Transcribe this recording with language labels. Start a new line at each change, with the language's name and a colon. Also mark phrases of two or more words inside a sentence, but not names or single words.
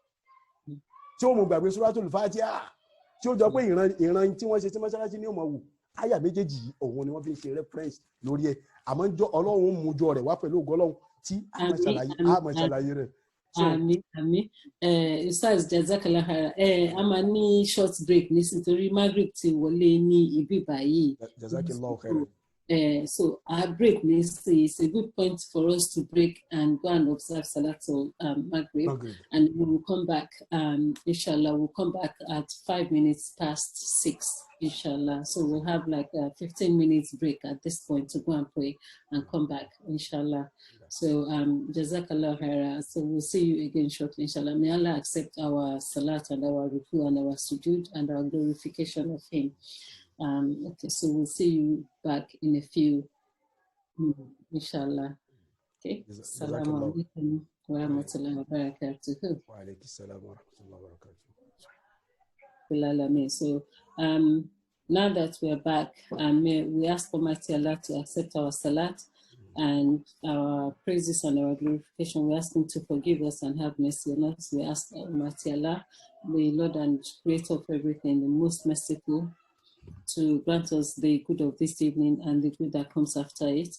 Yoruba: tí ó mú gbàgbé
Arabic: سورة الفاتحة
Yoruba: tí ó jọ pé ìran tí wọ́n ṣe sí mọ́ṣáláṣí ni ó mọ̀ wò àyà méjèèjì yìí òun ni wọ́n fi ń ṣe reference lórí ẹ̀ àmọ́ ọlọ́run mú jọ rẹ̀ wá pẹ̀lú ògo Ọlọ́run tí a máa ṣàlàyé rẹ̀. Àmín Ustaz
Arabic: جزاك الله خير
Yoruba: a máa ní
English: short break
Yoruba: nítorí Maghrib ti wọlé ní ibi báyìí.
Arabic: جزاك الله خير.
English: So our break is a good point for us to break and go and observe
Arabic: صلاة المغرب,
English: and we will come back. Inshallah, we'll come back at 5 minutes past 6. Inshallah. So we'll have like a 15 minutes break at this point to go and pray and come back. Inshallah. So
Arabic: جزاك الله خيرا.
English: So we'll see you again shortly. Inshallah. May Allah accept our salat and our ruku and our sujud and our glorification of Him. Okay, so we'll see you back in a few, inshallah.
Arabic: Okay, السلام عليكم ورحمة الله وبركاته. وعليكم السلام ورحمة الله و barakatuh.
English: So now that we are back, we ask Almighty Allah to accept our salat and our praises and our glorification. We ask Him to forgive us and have mercy on us. We ask Almighty Allah, the Lord and Creator of everything, the most merciful, to grant us the good of this evening and the good that comes after it.